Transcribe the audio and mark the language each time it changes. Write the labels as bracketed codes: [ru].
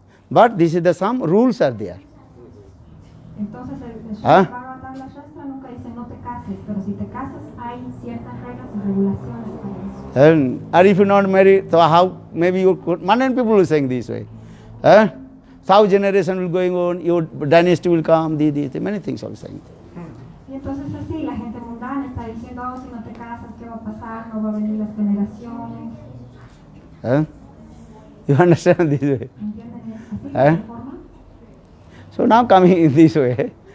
[en] But this is the some rules are there. [es] Entonces el Srimad Bhagavatam, la Shastra nunca dice no te cases, pero si te casas hay ciertas reglas y regulaciones para eso. [en] Or if you not marry, so how maybe you could, many people are saying this way. So generation will going on, your dynasty will come, many things are saying. [es] Y entonces así la gente mundana está diciendo, oh, si no te casas, ¿qué va a pasar? No va a venir las generaciones. [en] You understand this way? [es] ¿Entienden? Así de esta forma. [en] So now coming in this way.